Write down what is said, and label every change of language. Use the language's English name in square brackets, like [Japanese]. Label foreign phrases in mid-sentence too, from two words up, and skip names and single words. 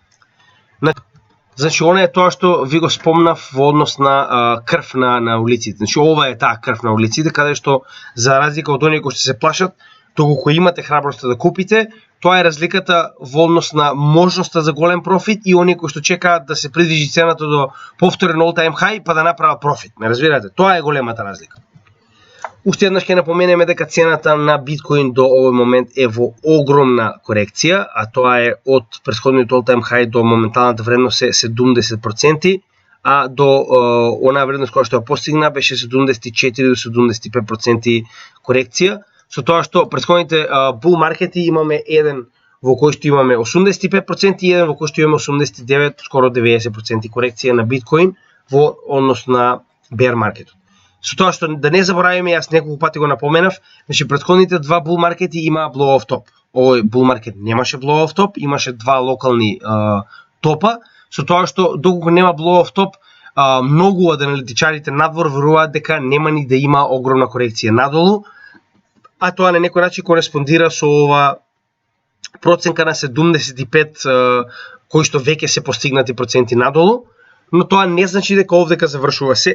[Macedonian] Значи, она е тоа што ви го спомнав во однос на крв на улиците. Значи, ова е таа крв на улиците, каде што, за разлика од оние кои што се плашат, доколку имате храброста да купите, тоа е разликата во однос на можноста за голем профит и оние кои што чекаат да се придвижи цената до повторен [English] all-time high [Macedonian] па да направат профит. Ме разбирате? Тоа е големата разлика. Уште еднаш ќе напоменеме дека цената на биткоин до овој момент е во огромна корекција, а тоа е од претходниот [English] all-time high [Macedonian] до моменталната вредност е 70%, а до онаа вредност која што ја постигна беше 74 до 75% корекција, со тоа што претходните бул маркети имаме еден во кој што имаме 85% и еден во кој што имаме 89, скоро 90% корекција на биткоин во однос на бер маркетот. Со тоа што да не заборавиме, јас неколку пати го напоменав, значи претходните два бул маркети имаа [English] blow off top. [Macedonian] Овој бул маркет немаше [English] blow off top, [Macedonian] имаше два локални топа, со тоа што доколку нема [English] blow off top, [Macedonian] многу од аналитичарите надвор веруваат дека нема ни да има огромна корекција надолу, а тоа на некој начин кореспондира со ова проценка на 75 кои што веќе се постигнати проценти надолу, но тоа не значи дека овдека завршува се.